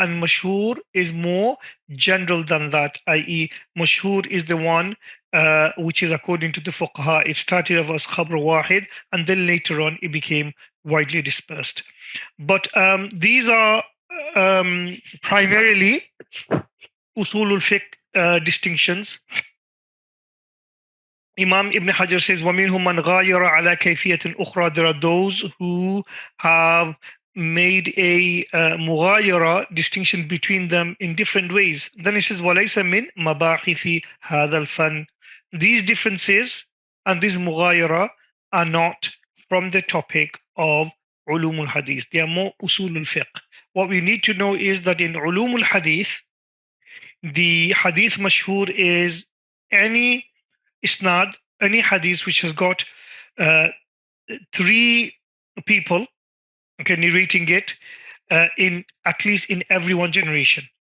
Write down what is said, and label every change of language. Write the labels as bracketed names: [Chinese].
[English] And mashhur is more general than that, i.e., mashhur is the one which is according to the fuqaha. It started off as khabr wahid, and then later on it became widely dispersed. But these are primarily usul al-fiqh distinctions. Imam Ibn Hajar says, [Arabic] وَمِنْهُمْ مَنْ غَايَرَ عَلَى كَيْفِيَةٍ أُخْرَى. [English] There are those who have made a mughayara, distinction between them in different ways. Then he says, [Arabic] وَلَيْسَ مِنْ مَبَاحِثِ هَذَا الْفَنِّ. [English] These differences and these mughayara are not from the topic of Ulum al-Hadith. They are more usul al-fiqh. What we need to know is that in Ulum al-Hadith, the hadith mashhur is any isnad, any hadith which has got three people, okay, narrating it in at least in every one generation.